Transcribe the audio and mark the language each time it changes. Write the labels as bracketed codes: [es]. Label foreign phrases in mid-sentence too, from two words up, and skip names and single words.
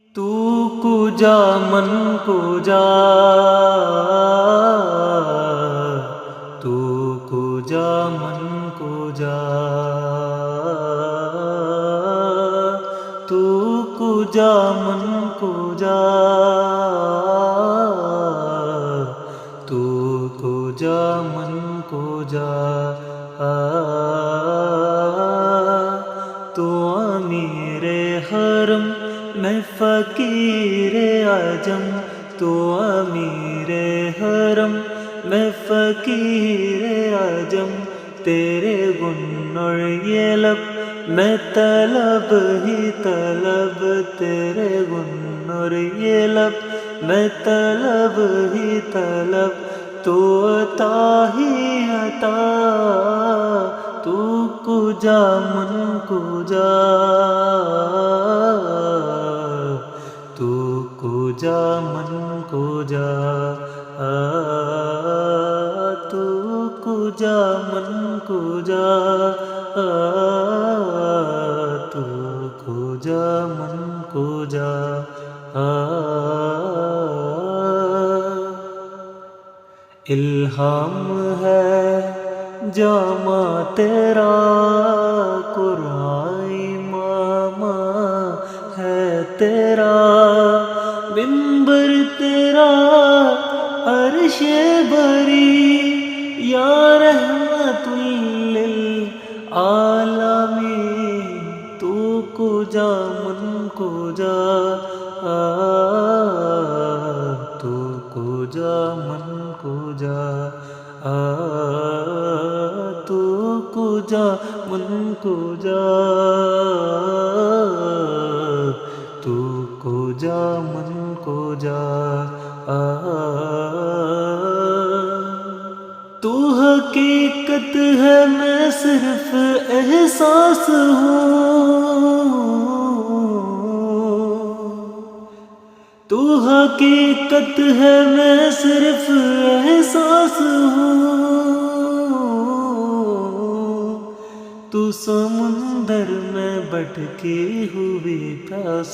[fa] تو کجا من کجا تو کجا من کجا تو کجا من کجا تو کجا من کجا [ur] تو امیر حرم میں فقیر عجم تو امیر حرم میں فقیر عجم تیرے گن اور یہ لب میں طلب ہی طلب تیرے گن اور یہ لب میں طلب ہی طلب تو عطا ہی عطا [fa] تو کجا من کجا تو کجا من کجا تو کجا من کجا تو کجا من کجا [ur] الہام ہے جامع تیرا قرآن امام ہے تیرا منبر تیرا عرش بری یا [ar] رحمت للعالمین [fa] تو کجا من کجا تو کجا من کجا تو کجا من کجا تو کجا من کجا [ur] تو حقیقت ہے میں صرف احساس ہوں تو حقیقت ہے میں صرف احساس ہوں تو سمندر میں بھٹکی ہوئی پیاس